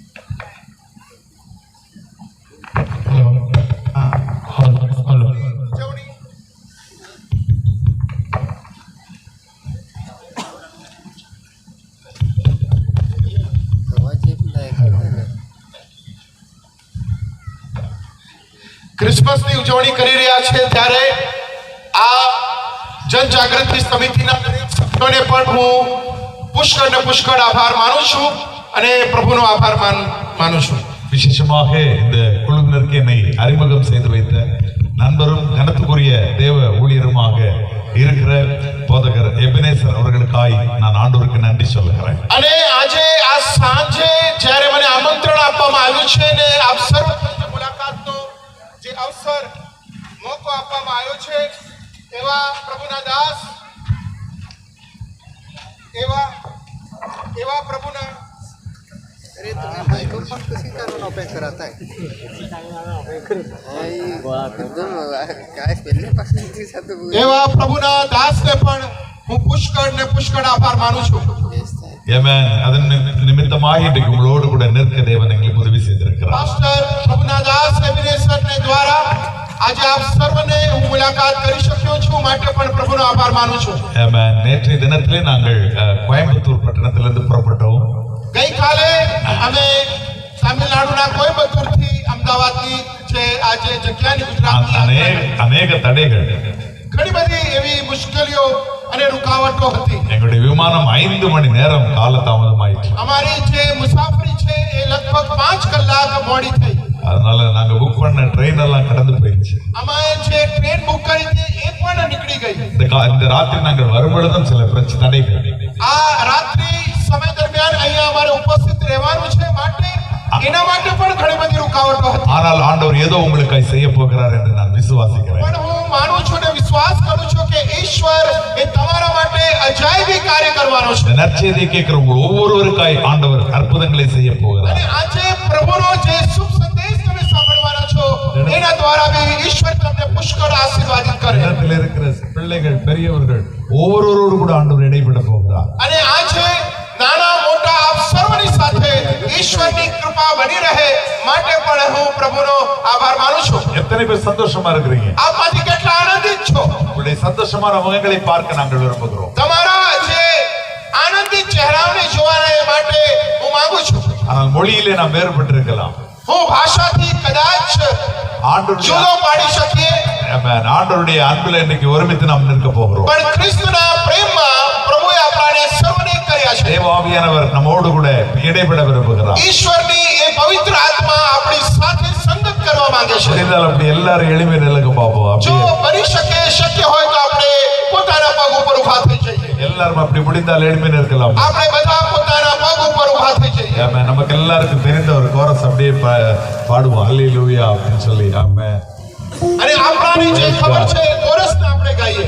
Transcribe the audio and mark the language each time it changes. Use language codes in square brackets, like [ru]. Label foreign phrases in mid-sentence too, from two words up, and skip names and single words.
[gu] ઉજવણી ક્રિસમસની ઉજવણી કરી રહ્યા છે ત્યારે આ જનજાગૃતિ સમિતિના દરેક સભ્યોને પણ હું પુષ્કળ આભાર માનું છું અને પ્રભુનો આભાર માનું છું. [ta] விசேஷமாக இந்த குழுவினருக்கு என்னை அறிமுகம் செய்து வைத்த நண்பரும் கனத்துக்குரிய தேவ ஊழியருமாக இருக்கிற போதகர் எபனேசர் அவர்களுக்காய் நான் ஆண்டவருக்கு நன்றி சொல்லுகிறேன். [gu] અને આજે આ સાંજે જ્યારે મને આમંત્રણ આપવામાં આવ્યું છે ને આપ સર્વ મુલાકાતનો જે અવસર મોકો આપવામાં આવ્યો છે એવા પ્રભુના દાસ એવા પ્રભુના [hi] अरे तुम्हें माइक्रोफोन किसी कारण ओपन कराता है एकदम काय पहले पासून की साथ [gu] એવા પ્રભુના દાસને પણ હું પુષ્કળ આભાર માનું છું. [en] Amen. [ta] அதன் நிமித்தமாக இன்றைக்கு உங்களோடு கூட நிற்க தேவன் எங்களுக்கு உதவி செய்திருக்கிறார். [gu] પાસ્ટર પ્રભુના દાસ એબિનેસરને દ્વારા આજે આપ સર્વને હું મુલાકાત કરી શક્યો છું માટે પણ પ્રભુનો આભાર માનું છું. [en] Amen. [ta] நேற்றைய தினத்திலே நாங்கள் கோயம்புத்தூர் பட்டணத்திலிருந்து புறப்பட்டோம். [gu] ગઈકાલે અમે તમિલનાડુના કોયમ્બતુરથી અમદાવાદની જે આજે જગ્યાની ગુજરાતની [ta] அநேக தடைகள், [gu] ઘણી બધી એવી મુશ્કેલીઓ અને રૂકાવટો હતી. [ta] எங்களுடைய விமானம் 5 மணி நேரம் காலதாமதமாயிற்று. [gu] અમારી જે મુસાફરી છે એ લગભગ 5 કલાક મોડી થઈ. [ta] அதனால நாங்க புக் பண்ண ட்ரெயின் எல்லாம் கடந்து போயிடுச்சு. [gu] અમે જે ટ્રેન બુક કરી હતી એ પણ નીકળી ગઈ. [ta] இந்த ராத்திரி நாங்கள் வரும்பொழுதும் சில தடைகள். [gu] આ રાત્રિ સમય દરમિયાન અહીંયા અમારે ઉપસ્થિત રહેવાનું છે માટે એના માટે પણ ઘણી બધી રૂકાવટો હતી. [ta] ஆனால் ஆண்டவர் ஏதோ உங்களுக்காய் செய்ய போகிறார் என்று நான் விசுவாசிக்கிறேன். [gu] પણ હું માનું છું ને વિશ્વાસ કરું છું કે ઈશ્વર એ તમારા માટે અજાયબી કાર્ય કરવાનો છે. [ta] இந்த நற்செய்தியை கேட்கிற உங்கள் ஒவ்வொருவருக்காய் ஆண்டவர் அற்புதங்களை செய்ய போகிறார். [gu] અને આજે પ્રભુનો જે શુભ સંદેશ તમે સાંભળવાના છો એના દ્વારા બી ઈશ્વર તમને પુષ્કળ આશીર્વાદિત કરે. [ta] இடத்தில் இருக்கிற பிள்ளைகள், பெரியவர்கள் ஒவ்வொருவரோடு கூட ஆண்டவர் இடைப்பட போகிறார். [gu] અને આજે નાના મોટા આપ સર્વની સાથે ઈશ્વરની કૃપા બની રહે માટે પણ હું પ્રભુનો આભાર માનું છું. [ta] எத்தனை பேர் சந்தோஷமா இருக்கிறீங்க? [gu] આપમાંથી કેટલા આનંદિત છો? [ta] உங்களுடைய சந்தோஷமான முகங்களை பார்க்க நாங்கள் விரும்புகிறோம். [gu] તમારા જે આનંદિત ચહેરાઓને જોવાને માટે હું માંગુ છું. [ta] ஆனால் மொழியிலே நாம் வேறுபட்டிருக்கலாம். [gu] હું ભાષાથી કદાચ જુદો પાડી શકીએ, [ta] ஆண்டவருடைய அன்புல இன்னைக்கு ஒருமித்து நாம் நிற்க போகிறோம். [gu] પણ ક્રિસ્તના પ્રેમમાં પ્રભુએ આપણાને સર્વને કર્યા છે. [ta] தேவ ஆவியானவர் நம்மோடு கூட இடைப்பட விரும்புகிறார். [gu] ઈશ્વરની એ પવિત્ર આત્મા આપણી સાથે સંગત કરવા માંગે છે. [ta] முடிந்தால் அப்படி எல்லாரும் எளிமை நிலைக்கு பார்ப்போம். [gu] જો બની શકે શક્ય હોય તો આપણે પોતાના પગ ઉપર ઊભા થઈ જઈએ. [ta] எல்லாரும் அப்படி முடிந்தால் எளிமை நிற்கலாம். [gu] આપણે બધા પોતાના પગ ઉપર ઊભા થઈ જઈએ. [ta] ஆமென். நமக்கு எல்லாருக்கும் தெரிந்த ஒரு கோரஸ் அப்படியே பாடுவோம். ஹல்லேலூயா அப்படின்னு சொல்லி. ஆமென். [gu] અને આપણાને જે ખબર છે કોરસને આપણે ગાઈએ.